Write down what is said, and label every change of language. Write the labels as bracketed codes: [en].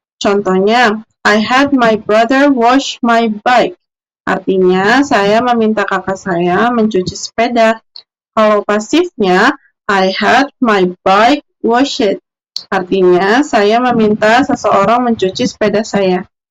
[id] Contohnya, [en] I had my brother wash my bike. [id] Artinya, saya meminta kakak saya mencuci sepeda. Kalau pasifnya, [en] I had my bike washed. [id] Artinya, saya meminta seseorang mencuci sepeda saya.